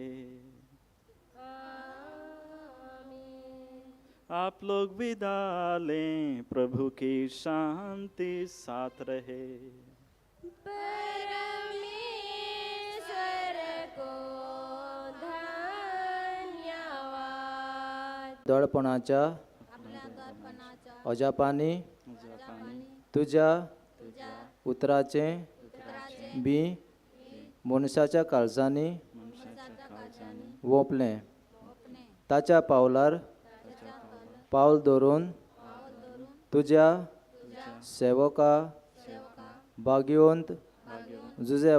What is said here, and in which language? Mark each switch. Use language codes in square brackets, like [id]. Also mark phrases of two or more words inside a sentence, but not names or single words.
[hi] आमीन। आप लोग विदा लें। प्रभु की शांति साथ रहे। परमेश्वर को धन्यवाद। [kok] दडपणाच्या आपल्या दर्पणाच्या अजापानी तुझ्या उतराचे बी मनशाच्या काळजांनी वोपले। ताच्या पावलार पावल दवरून तुझ्या सेवका भाग्यवंत जुजे